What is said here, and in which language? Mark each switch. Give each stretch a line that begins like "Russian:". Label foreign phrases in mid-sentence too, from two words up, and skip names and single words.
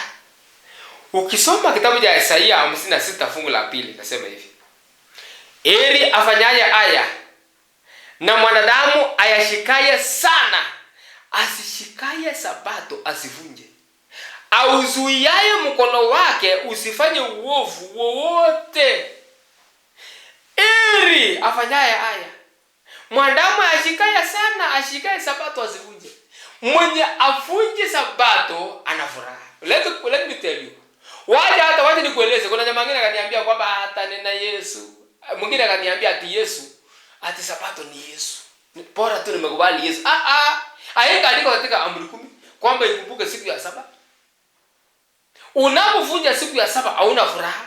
Swahili: Ukisoma kitabu cha Isaia 56 fungu la 2 nasema hivi: heri afanyaye haya na mwanadamu ayashikaye sana, asishikaye Sabato asivunje, auzuiaye mkono wake usifanye uovu wowote. Heri afanyaye haya, mwanadamu ayashikaye sana, ashikaye Sabato asivunje. Mwenye avunje Sabato ana furaha.
English: Let me tell you.
Swahili: Wacha nikueleze. Kuna jamaa mwingine akaniambia kwamba hata nena Yesu. Mwingine akaniambia ati Yesu, ati Sabato ni Yesu. Bora tu nimekubali Yesu. Haika andiko katika Amri 10 kwamba ikumbuke siku ya saba. Unapovunja siku ya saba hauna furaha.